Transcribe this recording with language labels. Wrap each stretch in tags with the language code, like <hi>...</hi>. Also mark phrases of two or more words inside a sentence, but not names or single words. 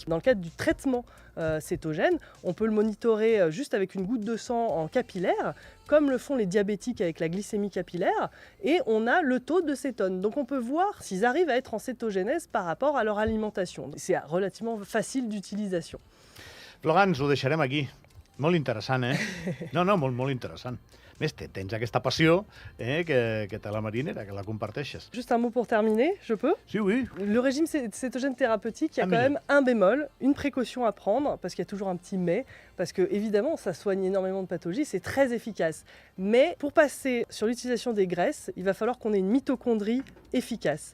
<fr>Dans le cadre du traitement cétogène, on peut le monitorer juste avec une goutte de sang en capillaire, comme le font les diabétiques avec la glycémie capillaire, et on a le taux de cétone. Donc on peut voir s'ils arrivent à être en cétogénèse par rapport à leur alimentation. C'est relativement facile d'utilisation.</fr> <ca>Florence, ho deixarem aquí. Molt interessant, No, molt interessant. més, tens aquesta passió que té la marinera, que la comparteixes.</ca> <fr>Juste un mot pour terminer, je peux? Sí, oui. Le régime cétogène thérapeutique, il y a quand même un bémol, une précaution à prendre, parce qu'il y a toujours un petit mais, parce que évidemment, ça soigne énormément de pathologies, c'est très efficace. Mais pour passer sur l'utilisation des graisses, il va falloir qu'on ait une mitochondrie efficace.</fr>